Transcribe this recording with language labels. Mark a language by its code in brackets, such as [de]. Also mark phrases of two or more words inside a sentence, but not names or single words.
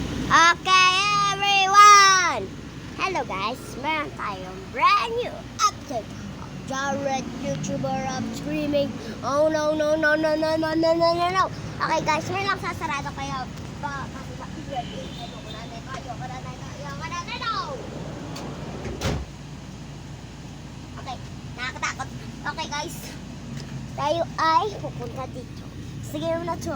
[en] Okay, everyone! Hello guys, [tl] meron tayong [en] brand new update of Jared, YouTuber of streaming. Oh no, no, no, no, no, no, no, no, no, no. Okay guys, [tl] may lang sasarado kayo. Kasi okay, nakakatakot. [en] Okay guys, [tl] tayo ay pupunta dito. Sige na to.